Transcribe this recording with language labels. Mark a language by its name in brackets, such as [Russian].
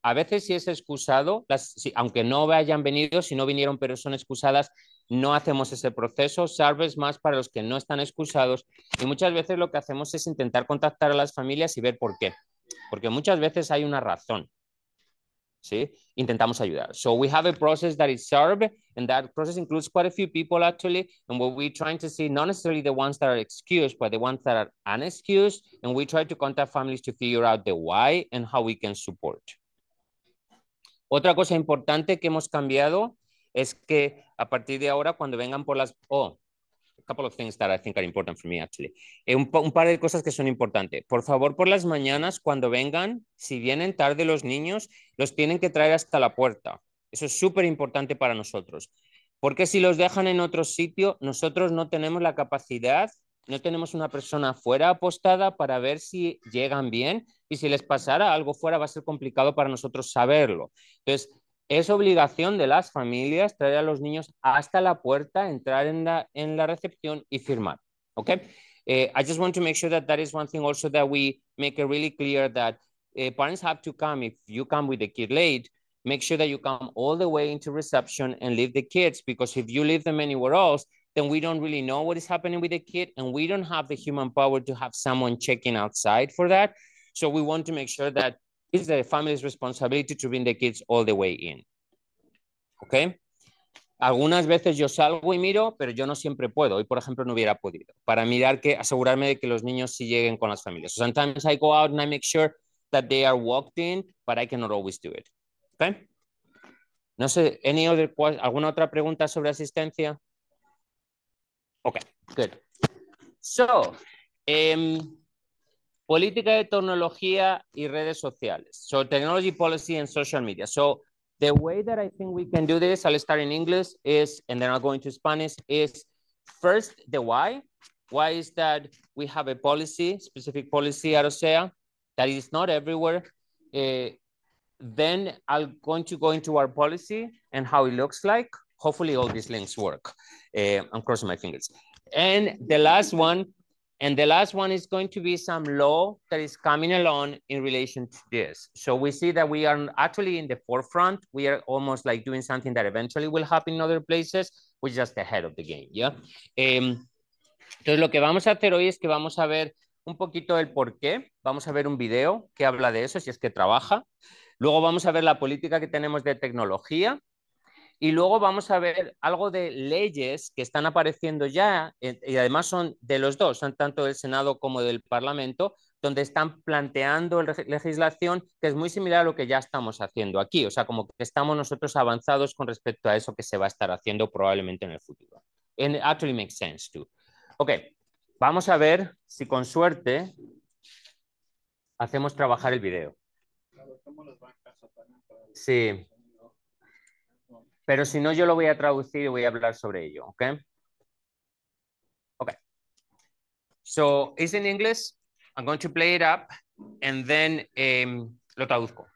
[Spanish] A veces si es excusado, aunque no hayan venido, si no vinieron pero son excusadas, no hacemos ese proceso, salves más para los que no están excusados. Y muchas veces lo que hacemos es intentar contactar a las familias y ver por qué. Porque muchas veces hay una razón. ¿Sí? Intentamos ayudar. [English] So we have a process that is SARB, and that process includes quite a few people actually, and what we're trying to see, not necessarily the ones that are excused, but the ones that are unexcused, and we try to contact families to figure out the why and how we can support. [Spanish] Otra cosa importante que hemos cambiado es que a partir de ahora, cuando vengan por las... [English] a couple of things that I think are important for me, actually. [Spanish] Un par de cosas que son importantes. Por favor, por las mañanas, cuando vengan, si vienen tarde los niños, los tienen que traer hasta la puerta. Eso es súper importante para nosotros. Porque si los dejan en otro sitio, nosotros no tenemos la capacidad, no tenemos una persona afuera apostada para ver si llegan bien, y si les pasara algo fuera va a ser complicado para nosotros saberlo. Entonces, es obligación de las familias traer a los niños hasta la puerta, entrar en la recepción y firmar. [English] Okay? I just want to make sure that is one thing also that we make it really clear that parents have to come. If you come with the kid late, make sure that you come all the way into reception and leave the kids, because if you leave them anywhere else, then we don't really know what is happening with the kid, and we don't have the human power to have someone checking outside for that. So we want to make sure that it's the family's responsibility to bring the kids all the way in. [Spanish] ¿Ok? Algunas veces yo salgo y miro, pero yo no siempre puedo. Hoy, por ejemplo, no hubiera podido. Para mirar asegurarme de que los niños sí lleguen con las familias. [English] So sometimes I go out and I make sure that they are walked in, but I cannot always do it. [Spanish] ¿Ok? No sé, ¿alguna otra pregunta sobre asistencia? [English] Ok, good. [Spanish] So, política de tecnología y redes sociales. [English] So technology policy and social media. So the way that I think we can do this, I'll start in English, and then I'll go into Spanish, is first the why. Why is that we have a policy, specific policy at OCEAA, that is not everywhere. Then I'm going to go into our policy and how it looks like. Hopefully all these links work. I'm crossing my fingers. And the last one is going to be some law that is coming along in relation to this. So we see that we are actually in the forefront. We are almost like doing something that eventually will happen in other places. We're just ahead of the game, yeah? [Spanish] Entonces lo que vamos a hacer hoy es que vamos a ver un poquito el por qué. Vamos a ver un video que habla de eso, si es que trabaja. Luego vamos a ver la política que tenemos de tecnología. Y luego vamos a ver algo de leyes que están apareciendo ya, y además son de los dos, son tanto del Senado como del Parlamento, donde están planteando legislación que es muy similar a lo que ya estamos haciendo aquí. O sea, como que estamos nosotros avanzados con respecto a eso que se va a estar haciendo probablemente en el futuro. [English] And it actually makes sense too. [Spanish] Ok, vamos a ver si con suerte hacemos trabajar el video. Sí. Pero si no, yo lo voy a traducir y voy a hablar sobre ello, ¿ok? [English] Ok. So, it's in English. I'm going to play it up and then [Spanish] lo traduzco.